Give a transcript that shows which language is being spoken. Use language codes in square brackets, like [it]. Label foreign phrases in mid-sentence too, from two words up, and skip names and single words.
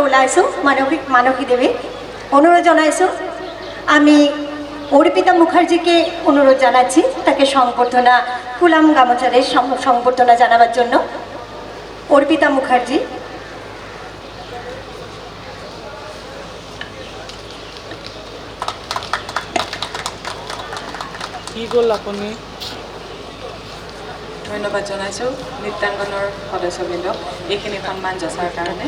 [as] জনাইছোঁ মানসী দেৱীক অনুৰোধ জনাইছোঁ [bn] আমি অর্পিতা মুখার্জিকে অনুরোধ জানাচ্ছি তাকে সংবর্ধনা ফুলাম গামোচারে সংবর্ধনা জানাবার জন্য। অর্পিতা মুখার্জি। [as] ধন্যবাদ জনাইছোঁ নৃত্যাংগনৰ সদস্যবৃন্দক এইখিনি সন্মান যচাৰ কাৰণে।